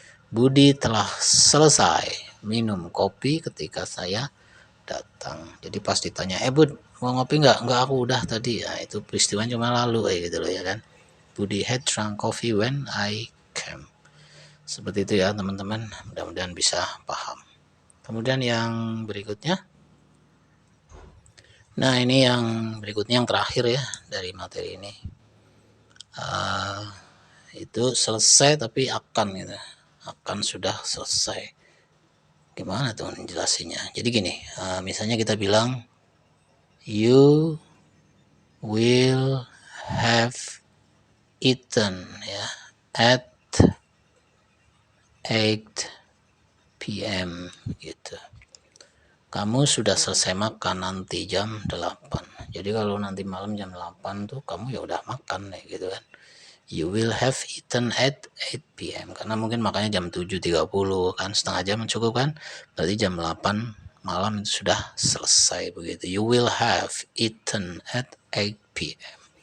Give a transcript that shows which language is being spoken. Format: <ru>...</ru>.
<id>Budi telah selesai minum kopi ketika saya datang. Jadi pas ditanya, Bud mau ngopi nggak? Nggak, aku udah tadi. Ya, itu peristiwa cuma lalu gitu loh ya kan.</id> <en>Budi had drunk coffee when I came.</en> <id>Seperti itu ya teman-teman. Mudah-mudahan bisa paham. Kemudian yang berikutnya. Nah ini yang berikutnya yang terakhir ya dari materi ini. Itu selesai tapi akan gitu. Akan sudah selesai. Gimana tuh jelasinnya? Jadi gini, misalnya kita bilang</id> <en>you will have eaten</en> <id>ya at 8 p.m. gitu. Kamu sudah selesai makan nanti jam 8. Jadi kalau nanti malam jam 8 tuh kamu ya udah makan ya gitu kan.</id> <en>You will have eaten at 8 p.m.</en> <id>Karena mungkin makannya jam 7.30 kan, setengah jam cukup kan. Berarti jam 8 malam itu sudah selesai begitu.</id> <en>You will have eaten at 8 p.m.</en>